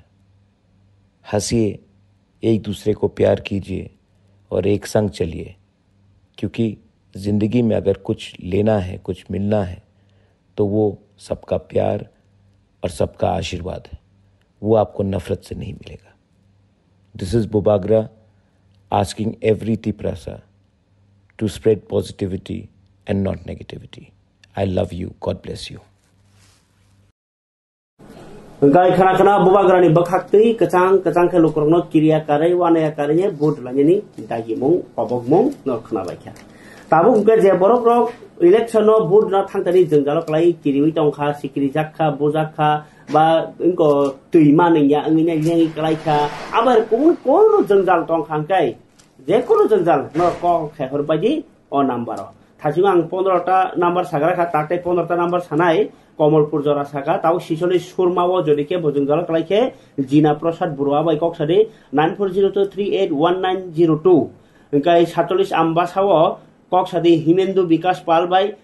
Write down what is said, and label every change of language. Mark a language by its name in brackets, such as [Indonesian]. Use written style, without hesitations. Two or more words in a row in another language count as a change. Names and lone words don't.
[Hindi] हंसिए, एक दूसरे को प्यार कीजिए और एक संग चलिए, क्योंकि ज़िंदगी में अगर कुछ लेना है, कुछ मिलना है, तो वो सबका प्यार और सबका आशीर्वाद है। वो आपको नफ़रत से नहीं मिलेगा। [English] This is Bubagra asking every Tiprasa to spread positivity and not negativity. I love you. God bless you. [Kok Borok] गाय खाना खाना बुबाग्रानी बखाक्तई कचांग के लोकरनो किरिया करे वाने करे भोट लानि दागी मं पबक मं न खना बायखा ताबो उनके जे बरक रक इलेक्शन भोट न थांतनि जोंजाल क्लाई किरिवि टंखा सिकिरि जाखा बोजाखा बा इनको तुइमा नैया अंगिना येंगि क्लाइखा आबार कोन जोंजाल टंखांकाय जे कोनो जोंजाल न क खेहर बायदि अ नम्बर थासिम आं 15टा नम्बर साग्राखा ताते 15टा नम्बर सानाय कमलपुर जरा सागा ताव शिशोनि सुरमाव जदिके बजोंजाल क्लाइखे जिना प्रसाद बरुवा बाय कक्सादि 9402381902 ओंकाय 47 आम्बासाव कक्सादि हिमेन्दु विकास पाल बाय